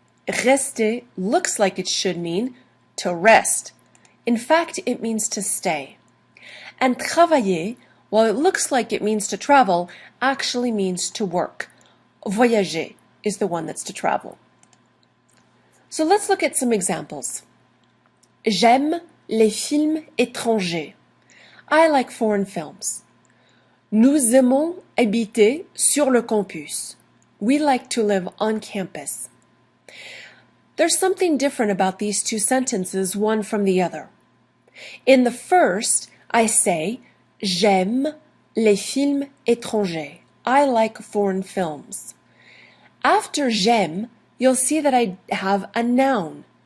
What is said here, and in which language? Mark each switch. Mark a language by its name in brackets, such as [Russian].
[English] Rester looks like it should mean to rest. In fact, it means to stay. And travailler, while it looks like it means to travel, actually means to work. Voyager is the one that's to travel. So let's look at some examples. [French] J'aime les films étrangers. [English] I like foreign films. [French] Nous aimons habiter sur le campus. [English] We like to live on campus. There's something different about these two sentences, one from the other. In the first, I say, [French] j'aime les films étrangers. [English] I like foreign films. After j'aime, you'll see that I have a noun.